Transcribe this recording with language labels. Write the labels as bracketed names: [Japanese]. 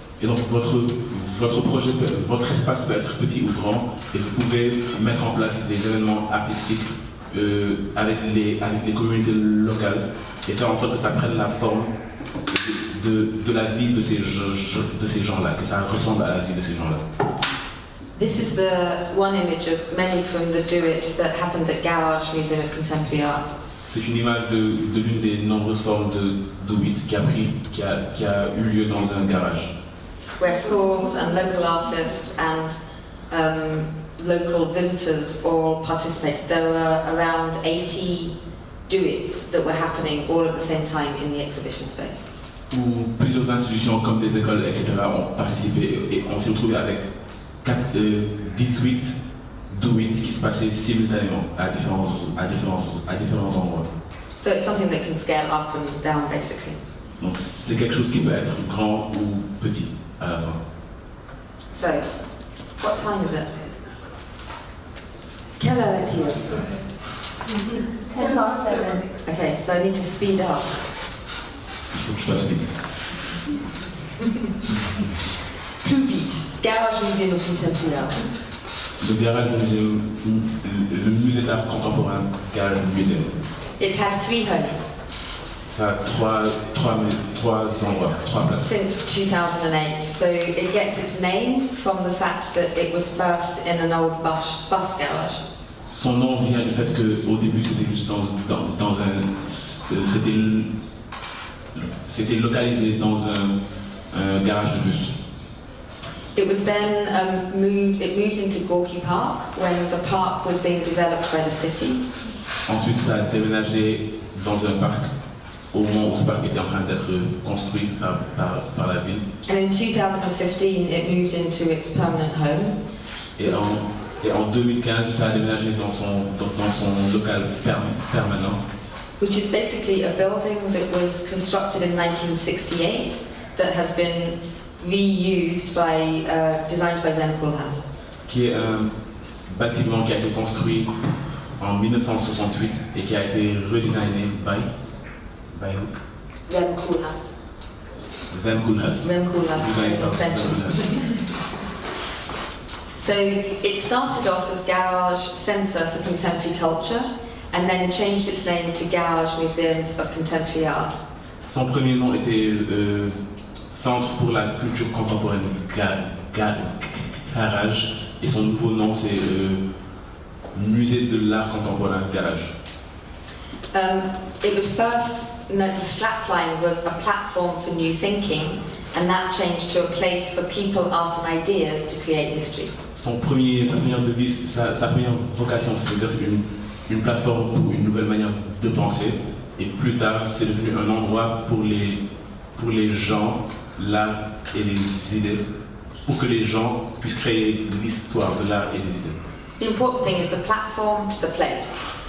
[French] Et donc votre projet, votre espace peut être petit ou grand, et vous pouvez mettre en place des événements artistiques avec les communautés locales et faire en sorte que ça prenne la forme de la vie de ces gens-là, que ça ressemble à la vie de ces gens-là. [English] This is the one image of many from the Do It that happened at Garage Museum of Contemporary Art. [French] C'est une image de l'une des nombreuses formes de Do It qui a eu lieu dans un garage. [English] Where schools and local artists and local visitors all participated. There were around 80 do-its that were happening all at the same time in the exhibition space. [French] Où plusieurs institutions comme des écoles, etc. ont participé et on s'est retrouvé avec 18 do-it qui se passer simultanément à différents endroits. [English] So it's something that can scale up and down, basically. [French] Donc c'est quelque chose qui peut être grand ou petit à la fin. [English] So, what time is it? [French] Quelle heure est-il? [English] 10 past 7. Okay, so I need to speed up. [French] Il faut que je fasse vite. Plus vite. [English] Garage Museum of Contemporary Art. [French] Le garage muséum, le musée d'art contemporain, garage muséum. [English] It's had 3 homes [French] Ça a trois endroits, 3 places. [English] since 2008. So it gets its name from the fact that it was first in an old bus garage. [French] Son nom vient du fait qu'au début c'était juste dans un... C'était localisé dans un garage de bus. [English] It was then it moved into Gorky Park when the park was being developed by the city. [French] Ensuite ça a déménagé dans un parc au moment où ce parc était en train d'être construit par la ville. [English] And in 2015 it moved into its permanent home. [French] Et en 2015 ça a déménagé dans son local permanent. [English] Which is basically a building that was constructed in 1968 that has been reused designed by Rem Koolhaas. [French] Qui est un bâtiment qui a été construit en 1968 et qui a été redesigné [English] by Rem Koolhaas. Rem Koolhaas. Rem Koolhaas. Designed by Rem Koolhaas. So it started off as Garage Centre for Contemporary Culture and then changed its name to Garage Museum of Contemporary Art. [French] Son premier nom était Centre pour la culture contemporaine Garage et son nouveau nom c'est Musée de l'art contemporain Garage. [English] It was first, the strapline was a platform for new thinking, and that changed to a place for people, art and ideas to create history. [French] Sa première devise, sa première vocation, c'est-à-dire une plateforme pour une nouvelle manière de penser, et plus tard, c'est devenu un endroit pour les gens, l'art et les idées, pour que les gens puissent créer l'histoire de l'art et des idées. [English] The important thing is the platform to the place.